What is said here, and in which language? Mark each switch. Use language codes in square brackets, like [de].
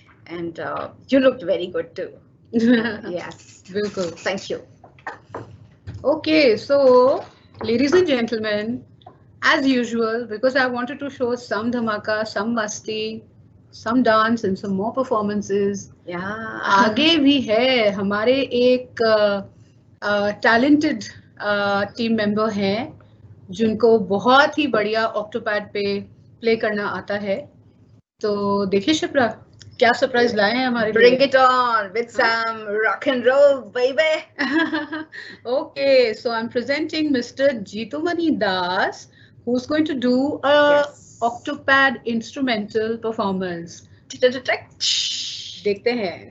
[en] And you looked very good too. Yes. [hi] Bilkul. [en] Thank you. Okay, so ladies and gentlemen, as usual, because I wanted to show some dhamaka, some masti, some dance and some more performances. Yeah. [hi] आगे भी है हमारे एक talented team member हैं जिनको बहुत ही बढ़िया Octopad पे प्ले करना आता है, तो देखिए शिप्रा क्या सरप्राइज लाए हैं हमारे लिए. [en] Bring it on with some rock and roll, baby. Okay, so I'm presenting Mr. Jitumani Das, who's going to do a octopad instrumental performance. [hi] देखते हैं.